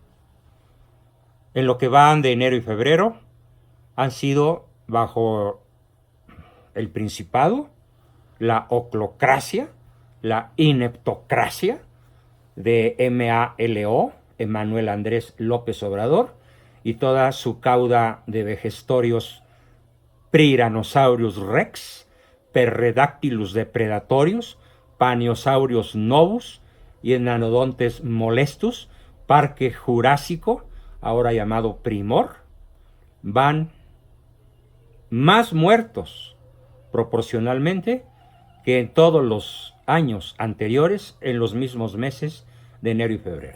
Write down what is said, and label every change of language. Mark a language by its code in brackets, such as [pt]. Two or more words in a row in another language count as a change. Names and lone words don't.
[es] En lo que van de enero y febrero, han sido, bajo el principado, la oclocracia, la ineptocracia de MALO, Emmanuel Andrés López Obrador, y toda su cauda de vejestorios Priranosaurus rex, Perredactylus depredatorius, Paniosaurus novus y Enanodontes molestus, Parque Jurásico, ahora llamado Primor. Van más muertos proporcionalmente que en todos los años anteriores en los mismos meses de enero y febrero.